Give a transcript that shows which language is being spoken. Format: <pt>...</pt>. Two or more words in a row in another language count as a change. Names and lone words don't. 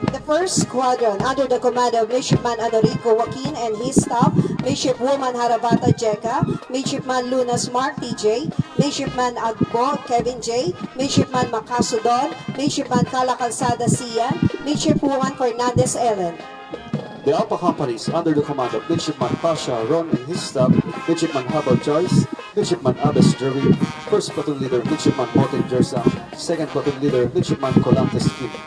<en>First Squadron, under the command of Midshipman Anorico Joaquin and his staff, Midshipwoman Harabata Jeka, Midshipman Lunas Mark TJ, Midshipman Agbo Kevin J, Midshipman Makaso Don, Midshipman Kala Calzada Sian, Midshipwoman Fernandez Ellen. The Alpha companies under the command of Midshipman Pasha Ron and his staff, Midshipman Habal Joyce, Midshipman Abes Jerry, First Platoon Leader Midshipman Moten Jersa, Second Platoon Leader Midshipman Colantes Kim.</en>